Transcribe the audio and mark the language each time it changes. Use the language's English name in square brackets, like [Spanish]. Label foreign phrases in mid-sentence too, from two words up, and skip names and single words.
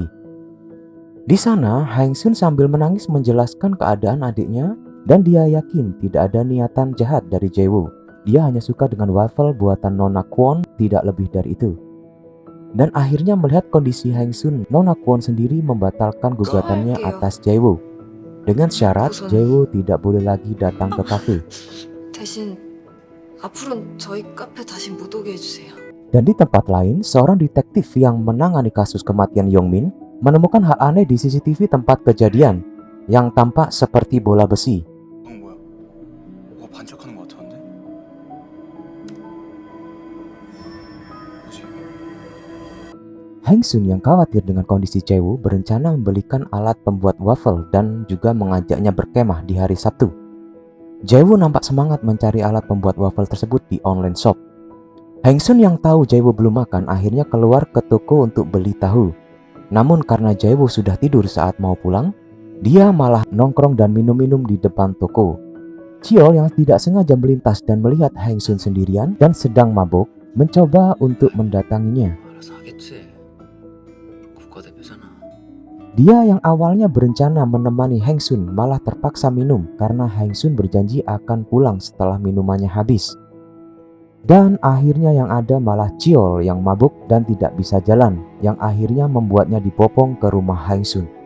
[Indonesian] Di sana, Hang-sun sambil menangis menjelaskan keadaan adiknya dan dia yakin tidak ada niatan jahat dari Jae-woo. Dia hanya suka dengan waffle buatan Nona Kwon, tidak lebih dari itu. Dan akhirnya melihat kondisi Hang-sun, Nona Kwon sendiri membatalkan gugatannya atas Jae-woo. Dengan syarat Jae-woo tidak boleh lagi datang ke kafe. [Korean] 대신 앞으로는 저희 카페 다시 못 오게 해주세요. [Indonesian] Dan di tempat lain, seorang detektif yang menangani kasus kematian Yongmin menemukan hal aneh di CCTV tempat kejadian yang tampak seperti bola besi. [Korean] 뭐야? 뭐가 반짝하는 것 같았는데? 뭐지? [Indonesian] Hang Sun yang khawatir dengan kondisi Jae-woo berencana membelikan alat pembuat waffle dan juga mengajaknya berkemah di hari Sabtu. Jae-woo nampak semangat mencari alat pembuat waffle tersebut di online shop. Hang Sun yang tahu Jae-woo belum makan akhirnya keluar ke toko untuk beli tahu. Namun karena Jae-woo sudah tidur saat mau pulang, dia malah nongkrong dan minum-minum di depan toko. Cheol yang tidak sengaja melintas dan melihat Hang Sun sendirian dan sedang mabuk, mencoba untuk mendatanginya. [Korean] 알아서 하겠지. 국가대표잖아. [Indonesian] Dia yang awalnya berencana menemani Hang Sun malah terpaksa minum karena Hang Sun berjanji akan pulang setelah minumannya habis. Dan akhirnya yang ada malah Cheol yang mabuk dan tidak bisa jalan, yang akhirnya membuatnya dibopong ke rumah Hang Sun.